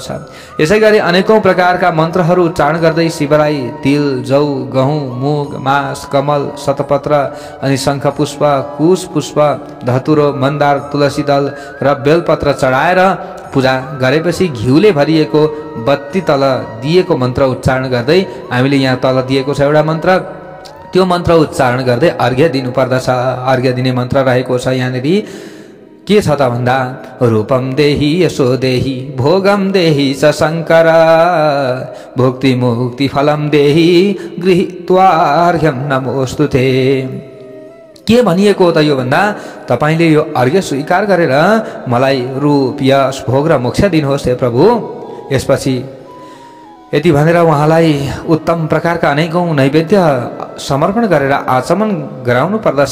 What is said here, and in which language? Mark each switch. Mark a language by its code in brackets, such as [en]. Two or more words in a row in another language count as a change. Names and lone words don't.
[ne] यसै गरी अनेकौं प्रकारका मन्त्रहरू उच्चारण गर्दै शिवलाई तिल, जौ, गहुँ, मुग, मास, कमल, शतपत्र अनि शङ्ख पुष्प, कुश पुष्प, धतुरो, मन्दार, तुलसी दल र बेलपत्र चढाएर पूजा गरेपछि घिउले भरिएको बत्ती तल दिएको मन्त्र उच्चारण गर्दै हामीले यहाँ तल दिएको छ एउटा मन्त्र, त्यो मन्त्र उच्चारण गर्दै अर्घ्य दिनु पर्दछ। अर्घ्य दिने मन्त्र रहेको छ यहाँनेरि के छ त भन्दा [sa] रूपम देहि यशो देहि भोगम देहि च शङ्कर भुक्ति मुक्ति फलम देहि गृहीत्वा अर्घ्यम नमोस्तुते। [ne] के भनिएको हो त यो भन्दा तपाईले यो अर्घ्य स्वीकार गरेर मलाई रूप, यश, भोग र मोक्ष दिनुहोस् हे प्रभु। यसपछि यति भनेर उहाँलाई उत्तम प्रकारका अनेकौं नैवेद्य समर्पण गरेर आचमन गराउनु पर्दछ।